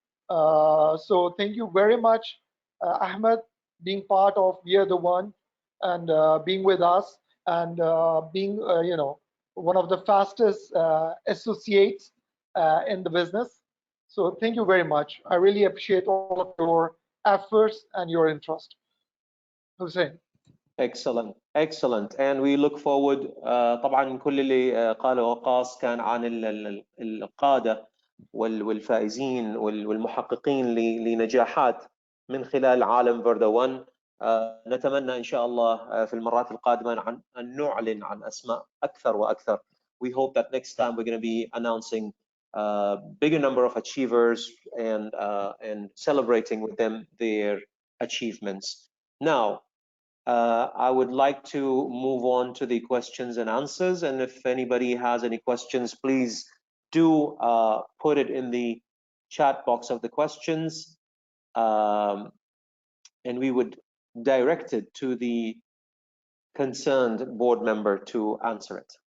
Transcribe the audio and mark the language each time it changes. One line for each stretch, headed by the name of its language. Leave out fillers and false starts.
English: So thank you very much, Ahmed, being part of We Are the One, and being with us, and being one of the fastest associates in the business. So thank you very much. I really appreciate all of your efforts and your interest. Hussein. Excellent, excellent. And we look forward.
Arabic: طبعا كل اللي قاله وقاص كان عن القادة والفائزين والمحققين لنجاحات من خلال عالم فيردا 1. نتمنى إن شاء الله في المرات القادمة أن نعلن عن أسماء أكثر وأكثر.
English: We hope that next time we're going to be announcing a bigger number of achievers and celebrating with them their achievements. Now, I would like to move on to the questions and answers, and if anybody has any questions, please do put it in the chat box of the questions, and we would direct it to the concerned board member to answer it.